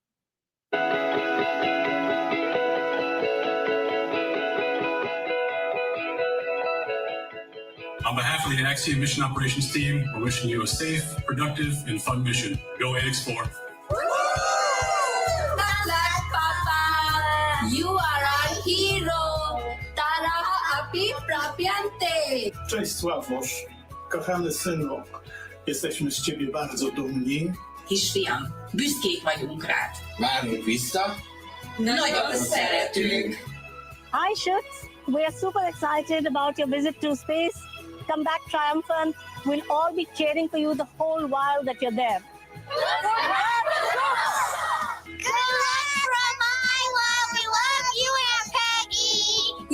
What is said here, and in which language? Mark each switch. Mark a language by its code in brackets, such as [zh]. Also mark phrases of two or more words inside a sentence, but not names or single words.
[en] On behalf of the Axiom Mission Operations Team, we're wishing you a safe, productive, and fun mission. Go AX4. Papa, you are our hero. Tara api prapiante. [pl] Cześć Sławosz, kochany synu, jesteśmy z ciebie bardzo dumni. [hu] Kisfiam, büszkék vagyunk rád. Várunk vissza. Nagyon szeretünk. [en] Hi, Shux. We are super excited about your visit to space. Come back triumphant. We'll all be cheering for you the whole while that you're there. Good luck from Iowa. We love you, Aunt Peggy.